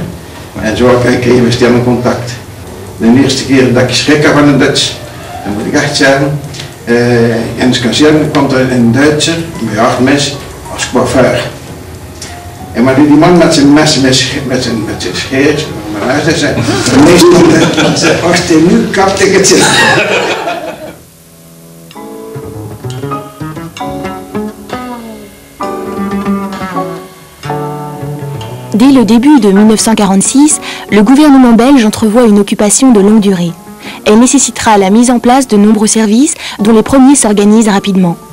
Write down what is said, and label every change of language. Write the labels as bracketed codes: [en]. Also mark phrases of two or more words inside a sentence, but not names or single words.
[nl] En zo kregen we stil contact. De eerste keer dat ik schrik van een Duits, dan moet ik echt zeggen, in de kazerne kwam er een Duitser, een bejaard mens, als coiffeur. En maar die man met zijn mes, met zijn scheer, hij zei, meester, wacht nu kapte ik het. [fr] Dès le début de 1946, le gouvernement belge entrevoit une occupation de longue durée. Elle nécessitera la mise en place de nombreux services dont les premiers s'organisent rapidement.